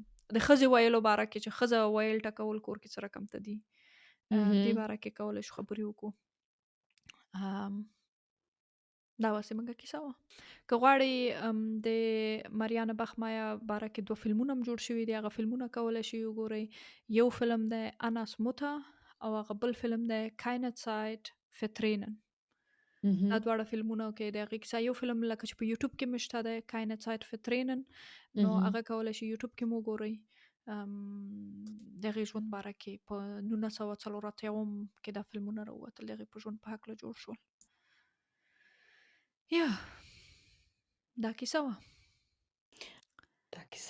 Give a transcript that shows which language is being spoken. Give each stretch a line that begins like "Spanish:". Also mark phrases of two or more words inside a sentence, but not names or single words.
Pashto: د ښځې ویلو باره کې چې ښځه ویل ټکول کور کې څه رقم ته دي دې باره کې کولی شو خبرې وکړو. دا واسې مونږه کیسه وه. که غواړئ د مریانه بخمايه باره کې 2 فلمونه هم جوړ شوي دي. هغه فلمونه کولی شئ وګورئ. یو فلم دی اناس موته او هغه بل فلم دی keine Zeit vertränen. دا دواړه فلمونه کې د هغې کیسه یو فلم لکه چې په یوټیوب کې مې شته دی keine Zeit vertränen نو هغه کولی شئ یوټیوب کې مو وګورئ. د هغې ژوند باره کې په 1984 کې دا فلمونه راووتل د هغې په ژوند په هکله جوړ شول. یا دا کیسه وه. دا کیسه